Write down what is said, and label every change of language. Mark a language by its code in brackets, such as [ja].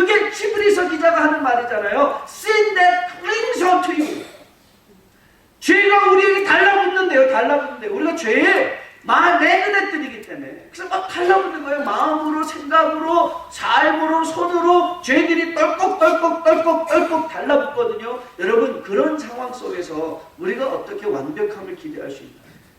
[ko] 그게 히브리서 기자가 하는 말이잖아요. [en] Sin that clings onto you. [ko] 죄가 우리에게 달라붙는데요. 우리가 죄에 매그넷들이기 때문에. 그래서 막 달라붙는 거예요. 마음으로, 생각으로, 삶으로, 손으로 죄들이 떨컥 달라붙거든요. 여러분, 그런 상황 속에서 우리가 어떻게 완벽함을 기대할 수 있나요?